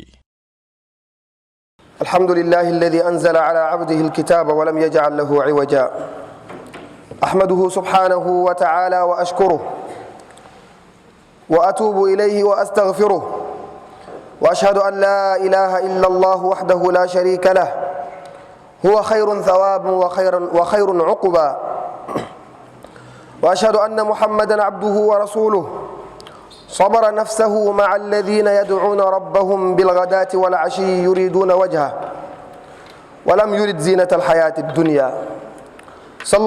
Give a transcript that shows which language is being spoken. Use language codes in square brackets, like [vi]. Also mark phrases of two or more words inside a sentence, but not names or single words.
[ar] الحمد لله الذي أنزل على عبده الكتاب ولم يجعل له عوجا أحمده سبحانه وتعالى وأشكره وأتوب إليه وأستغفره وأشهد أن لا إله إلا الله وحده لا شريك له هو خير ثوابا وخير عقبا وأشهد أن محمدا عبده ورسوله صبر نفسه مع الذين يدعون ربهم بالغداة والعشي يريدون وجهه ولم يرد زينة الحياة الدنيا صلى